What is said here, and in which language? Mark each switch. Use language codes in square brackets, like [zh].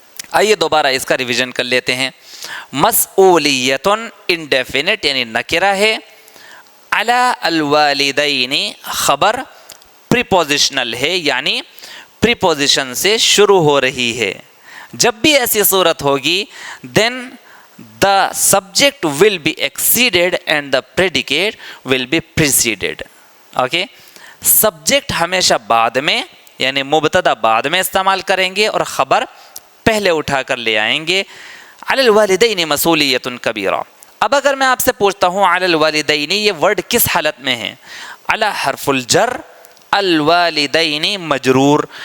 [ur] آئیے دوبارہ اس کا ریویژن کر لیتے ہیں. مسئولیتن انڈیفینٹ یعنی نکرہ ہے. علی الوالدین خبر پریپوزیشنل ہے یعنی پریپوزیشن سے شروع ہو رہی ہے. جب بھی ایسی صورت ہوگی [en] then the subject will be exceeded and the predicate will be preceded. [ur] Okay, subject ہمیشہ بعد میں یعنی مبتدا بعد میں استعمال کریں گے اور خبر پہلے اٹھا کر لے آئیں گے. [ar] علی الوالدین مسئولیۃ کبیرہ. [ur] اب اگر میں آپ سے پوچھتا ہوں علی الوالدین یہ ورڈ کس حالت میں ہے؟ علی حرف الجر، الوالدین مجرور.